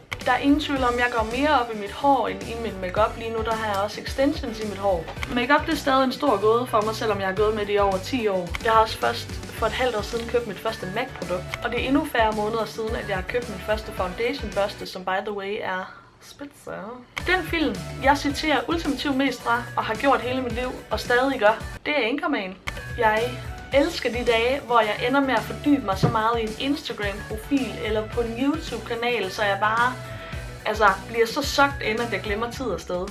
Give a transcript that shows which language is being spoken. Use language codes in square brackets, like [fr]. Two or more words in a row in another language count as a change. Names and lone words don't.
[da] Der er ingen tvivl om, at jeg går mere op i mit hår end i min makeup. Lige nu der har jeg også extensions i mit hår. Makeup det er stadig en stor gåde for mig, selvom jeg har gået med det i over 10 år. Jeg har også først for et halvt år siden købt mit første MAC-produkt. Og det er endnu færre måneder siden, at jeg har købt min første foundation børste, som [en] by the way [da] er spidser. Den film, jeg citerer ultimativt mest fra og har gjort hele mit liv og stadig gør, det er Anchorman. Jeg elsker de dage, hvor jeg ender med at fordybe mig så meget i en Instagram-profil eller på en YouTube-kanal, så jeg bare bliver så sucked ind, at jeg glemmer tid og sted.